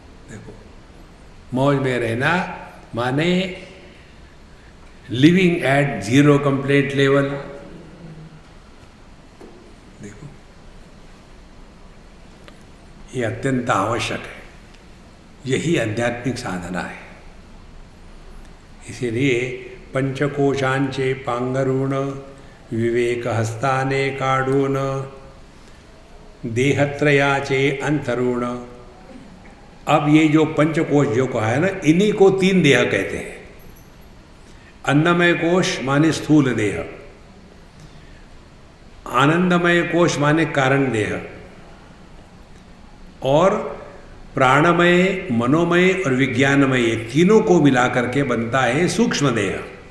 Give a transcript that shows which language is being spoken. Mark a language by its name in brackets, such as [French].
[Hindi] देखो, मौज में रहना माने [English] Living at 0 complaint level. [Hindi] देखो, ये अत्यंत आवश्यक है, यही आध्यात्मिक साधना है। [Marathi] इसीलिए पंचकोशांचे पांगरूण विवेक हस्ताने काढ़ून देहत्रयाचे अंतरुण। [Hindi] अब ये जो पंचकोश जो कहा है ना, इन्हीं को 3 देह कहते हैं। अन्नमय कोश माने स्थूल देह, आनंदमय कोश माने कारण देह, और प्राणमय, मनोमय और विज्ञानमय, ये तीनों को मिलाकर के बनता है सूक्ष्म देह।